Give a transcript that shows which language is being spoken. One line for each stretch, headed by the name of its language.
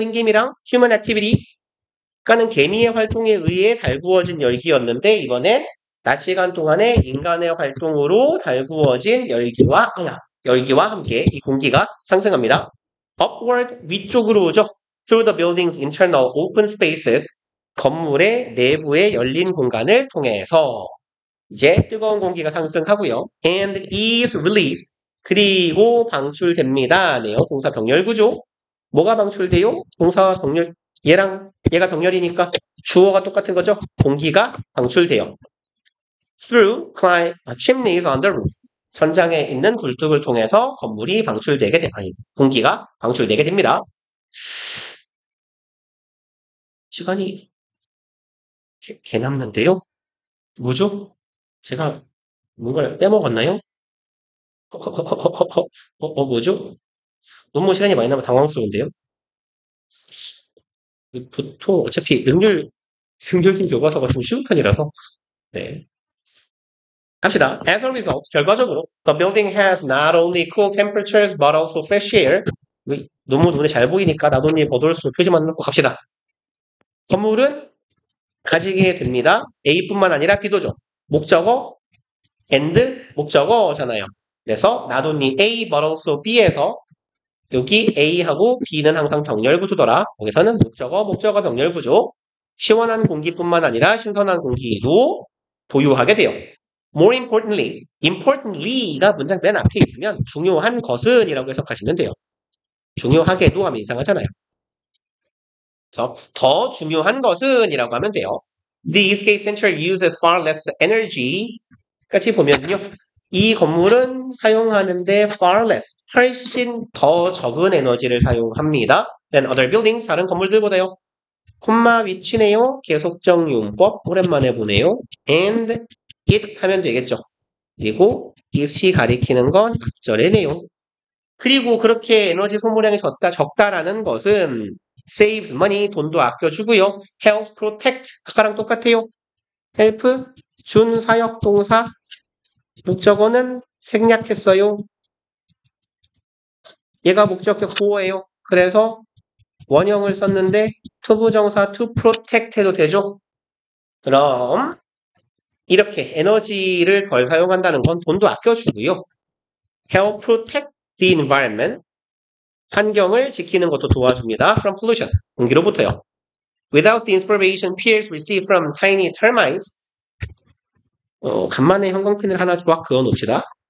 Korean: 흰김이랑
English: human activity,
Korean: 그러니까는 개미의 활동에 의해 달구어진 열기였는데 이번엔 낮 시간 동안에 인간의 활동으로 달구어진 열기와 함께 이 공기가 상승합니다.
English: upward,
Korean: 위쪽으로 오죠.
English: through the building's internal open spaces,
Korean: 건물의 내부의 열린 공간을 통해서 이제 뜨거운 공기가 상승하고요.
English: and is released,
Korean: 그리고 방출됩니다. 네요. 동사 병렬 구조. 뭐가 방출돼요? 동사와 병렬, 얘가 병렬이니까 주어가 똑같은 거죠. 공기가 방출돼요.
English: through chimneys on the roof.
Korean: 천장에 있는 굴뚝을 통해서 건물이 공기가 방출되게 됩니다. 시간이 개 남는데요? 뭐죠? 제가 뭔가를 빼먹었나요? 뭐죠? 너무 시간이 많이 남아 당황스러운데요? 보통 어차피 능률진 교과서가 좀 쉬운 편이라서 네. 갑시다.
English: As a result,
Korean: 결과적으로
English: the building has not only cool temperatures but also fresh air.
Korean: 너무 눈에 잘 보이니까 나도니 버돌수 표지만 넣고 갑시다. 건물은 가지게 됩니다. A뿐만 아니라 B도죠. 목적어 and 목적어잖아요. 그래서 not only A but also B에서 여기 A하고 B는 항상 병렬 구조더라. 여기서는 목적어 병렬 구조. 시원한 공기뿐만 아니라 신선한 공기도 보유하게 돼요. More importantly가 문장 맨 앞에 있으면 중요한 것은 이라고 해석하시면 돼요. 중요하게도 하면 이상하잖아요. 그래서 더 중요한 것은 이라고 하면 돼요.
English: The Eastgate Center uses far less energy.
Korean: 같이 보면요. 이 건물은 사용하는데
English: far less,
Korean: 훨씬 더 적은 에너지를 사용합니다.
English: than other buildings, 다른 건물들보다요.
Korean: 콤마 위치네요. 계속적 용법 오랜만에 보네요. and it 하면 되겠죠. 그리고 it이 가리키는 건 앞절의 내용. 그리고 그렇게 에너지 소모량이 적다라는 것은
English: saves money,
Korean: 돈도 아껴주고요.
English: helps protect,
Korean: 아까랑 똑같아요. help, 준사역 동사, 목적어는 생략했어요. 얘가 목적격 보호예요. 그래서 원형을 썼는데 투부정사 to protect 해도 되죠. 그럼 이렇게 에너지를 덜 사용한다는 건 돈도 아껴주고요.
English: help protect the environment,
Korean: 환경을 지키는 것도 도와줍니다.
English: from pollution, 공기로부터요. Without the inspiration peers receive from tiny termites,
Korean: 간만에 형광펜을 하나 쫙 그어놓읍시다.